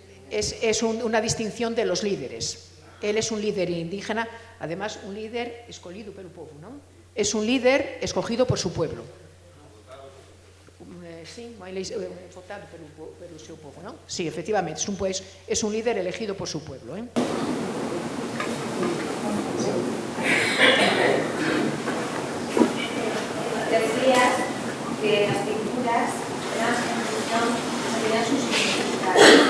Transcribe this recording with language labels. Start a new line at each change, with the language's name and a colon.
Spanish: Es una distinción de los líderes. Él es un líder indígena, además un líder
Portuguese: escolhido pelo povo,
Spanish: ¿no? es un líder escogido por su pueblo.
Portuguese: Sí, votado pelo seu povo, non?
Spanish: Sí, efectivamente, es un líder elegido por su pueblo. Decías que las pinturas eran en función, tenían sus significados.